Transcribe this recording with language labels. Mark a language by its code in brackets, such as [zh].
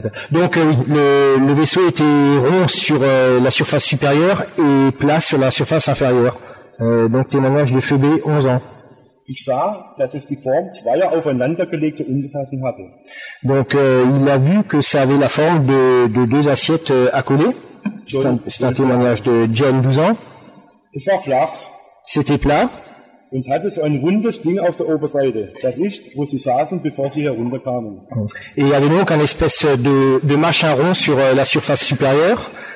[fr] Donc oui, le vaisseau était rond sur la surface supérieure et plat sur la surface inférieure. Donc témoignage de Phoebe, 11 ans. [de] Ich sah, dass es die Form zweier aufeinandergelegter Untertassen hatte. [fr] Donc il a vu que ça avait la forme de deux assiettes accolées. C'est un témoignage de John, 12 ans. [de] Es war flach. [fr] C'était plat. [de] Und hatte so ein rundes Ding auf der Oberseite. Das ist, wo sie saßen, bevor sie herunterkamen. [fr] Et il y avait donc un espèce de machin rond sur la surface supérieure.